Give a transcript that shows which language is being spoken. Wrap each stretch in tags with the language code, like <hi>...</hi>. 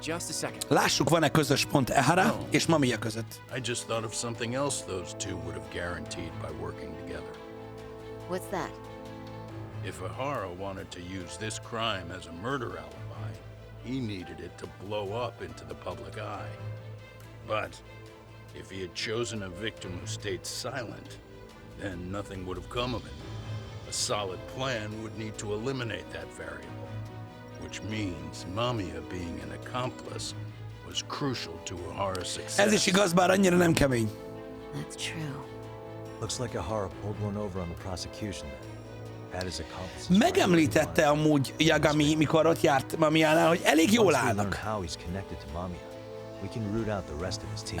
<en>Just a second.</en> <hu>Lássuk, van-e közös pont Ehara és Mamiya között.</hu> <en>I just thought of something else those two would have guaranteed by working together. What's that? If Ahara wanted to use this crime as a murder alibi, he needed it to blow up into the public eye. But if he had chosen a victim who stayed silent, then nothing would have come of it. A solid plan would need to eliminate that variable, which means Mamiya being an accomplice was crucial to Ahara's success.</en> <hu>Ez is igaz, bár annyira nem kemény.</hu> <en>That's true. Looks like Ahara pulled one over on the prosecution then. Had his accomplices</en> <hu>Megemlítette amúgy Yagami, mikor ott járt Mamiyánál, hogy elég jól</hu> <en>Once we learn</en> <hu>állnak.</hu> <en>how he's connected to Mamiya, we can root out the rest of his team.</en>